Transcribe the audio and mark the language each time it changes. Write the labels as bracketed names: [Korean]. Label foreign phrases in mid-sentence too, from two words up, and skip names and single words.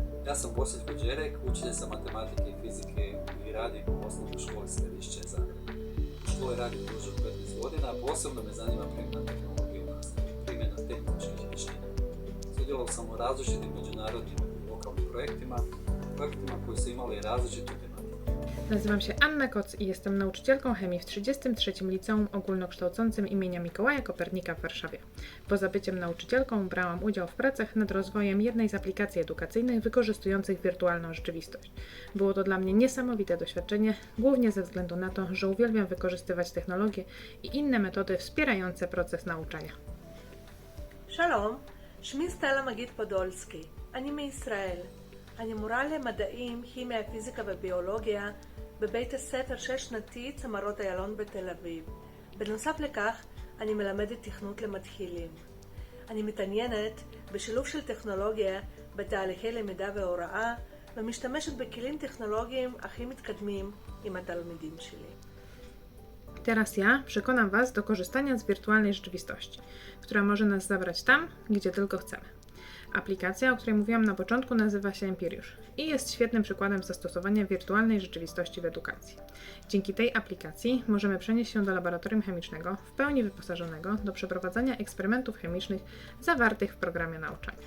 [Croatian] Ja sam Bosjetko Đerek, učitelj sa matematike i fizike i radim u osnovnoj školi Središće Zagreb. U školi radim duže od 15 godina, a posebno me zanima primjena tehnologije u nastavi, primjena tehničkih rješenja. Sudjelovao sam u različitim međunarodnim i lokalnim projektima koji su imali različitu tematiku. [Polish] Nazywam się Anna Koc i jestem nauczycielką chemii w 33. Liceum Ogólnokształcącym imienia Mikołaja Kopernika w Warszawie. Poza byciem nauczycielką brałam udział w pracach nad rozwojem jednej z aplikacji edukacyjnych wykorzystujących wirtualną rzeczywistość. Było to dla mnie niesamowite doświadczenie, głównie ze względu na to, że uwielbiam wykorzystywać technologie i inne metody wspierające proces nauczania. [Hebrew] שלום, שמי סטלה מגיד פודולסקי, אני מישראל. אני מורה למדעים, כימיה, פיזיקה וביולוגיה בבית הספר 6-שנתי צמרות איילון בתל אביב. בנוסף לכך, אני מלמדת תכנות למתחילים. אני מתעניינת בשילוב של טכנולוגיה בתהליכי למידה והוראה ומשתמשת בכלים טכנולוגיים הכי מתקדמים עם התלמידים שלי. [Polish] Teraz ja przekonam Was do korzystania z wirtualnej rzeczywistości, która może nas zabrać tam, gdzie tylko chcemy. Aplikacja, o której mówiłam na początku, nazywa się Empiriusz i jest świetnym przykładem zastosowania wirtualnej rzeczywistości w edukacji. Dzięki tej aplikacji możemy przenieść się do laboratorium chemicznego, w pełni wyposażonego do przeprowadzania eksperymentów chemicznych zawartych w programie nauczania.